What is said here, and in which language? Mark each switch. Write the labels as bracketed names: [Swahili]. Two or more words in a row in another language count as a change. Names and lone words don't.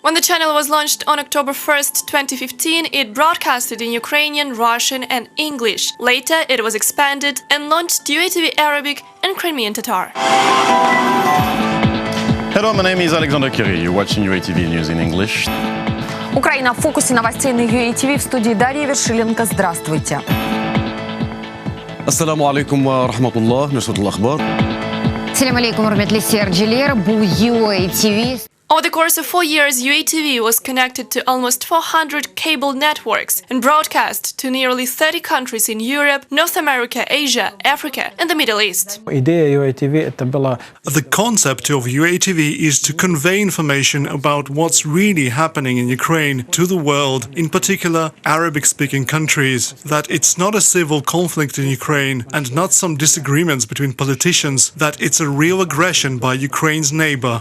[English] When the channel was launched on October 1st, 2015, it broadcasted in Ukrainian, Russian and English. Later, it was expanded and launched UATV Arabic and Crimean Tatar. Hello, my name is Alexander Kiri. You're watching UATV News in English. [Russian] Украина в фокусе новостей на UATV. В студии Дарья Вершиленко. Здравствуйте. [Arabic] السلام عليكم ورحمة الله. نشرة الأخبار. السلام عليكم ورحمة الله وبركاته. [Crimean Tatar] Bu UATV. [English] Over the course of 4 years, UATV was connected to almost 400 cable networks and broadcast to nearly 30 countries in Europe, North America, Asia, Africa and the Middle East. The concept of UATV is to convey information about what's really happening in Ukraine to the world, in particular Arabic-speaking countries, that it's not a civil conflict in Ukraine and not some disagreements between politicians, that it's a real aggression by Ukraine's neighbor.